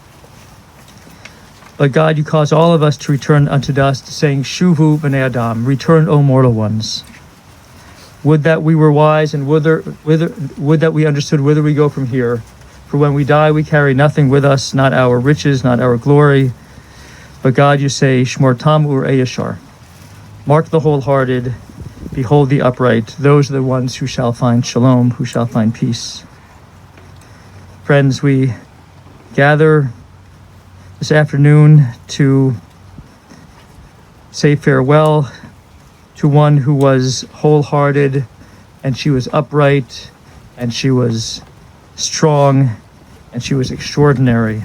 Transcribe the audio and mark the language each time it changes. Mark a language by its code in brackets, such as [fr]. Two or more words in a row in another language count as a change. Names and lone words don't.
[en] But God, you cause all of us to return unto dust, saying, [he] שובו בני אדם, [en] return, O mortal ones. Would that we were wise, and would that we understood whither we go from here. For when we die, we carry nothing with us, not our riches, not our glory. But God, you say, [he] שמר תם וראה ישר. [en] Mark the wholehearted, behold the upright. Those are the ones who shall find shalom, who shall find peace. Friends, we gather this afternoon to say farewell to one who was wholehearted, and she was upright, and she was strong, and she was extraordinary.